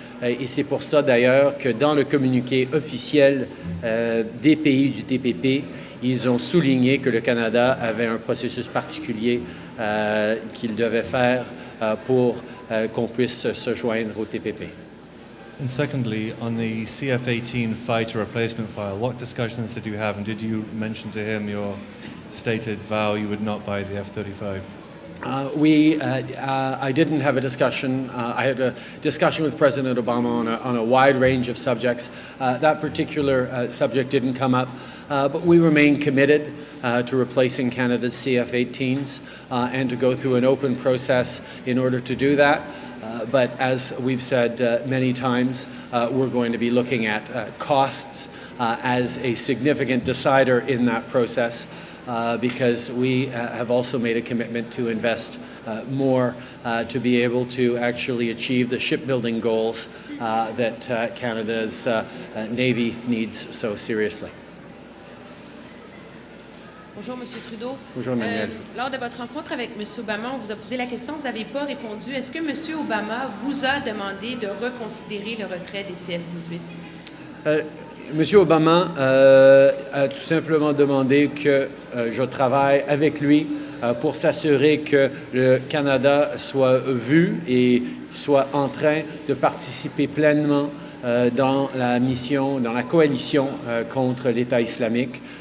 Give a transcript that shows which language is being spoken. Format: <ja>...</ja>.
<fr>Et c'est pour ça d'ailleurs que dans le communiqué officiel des pays du TPP, ils ont souligné que le Canada avait un processus particulier qu'il devait faire pour qu'on puisse se joindre au TPP.</fr> <en>And secondly, on the CF-18 fighter replacement file, what discussions did you have, and did you mention to him your stated vow you would not buy the F-35? I didn't have a discussion. I had a discussion with President Obama on a wide range of subjects. That particular subject didn't come up, but we remain committed to replacing Canada's CF-18s and to go through an open process in order to do that. But as we've said many times, we're going to be looking at costs as a significant decider in that process. Because we have also made a commitment to invest more to be able to actually achieve the shipbuilding goals that Canada's Navy needs so seriously.</en> <fr>Bonjour, M. Trudeau. Bonjour, Emmanuel. Lors de votre rencontre avec M. Obama, on vous a posé la question, vous n'avez pas répondu. Est-ce que M. Obama vous a demandé de reconsidérer le retrait des CF-18? Monsieur Obama a tout simplement demandé que je travaille avec lui pour s'assurer que le Canada soit vu et soit en train de participer pleinement dans la mission, dans la coalition contre l'État islamique.</fr>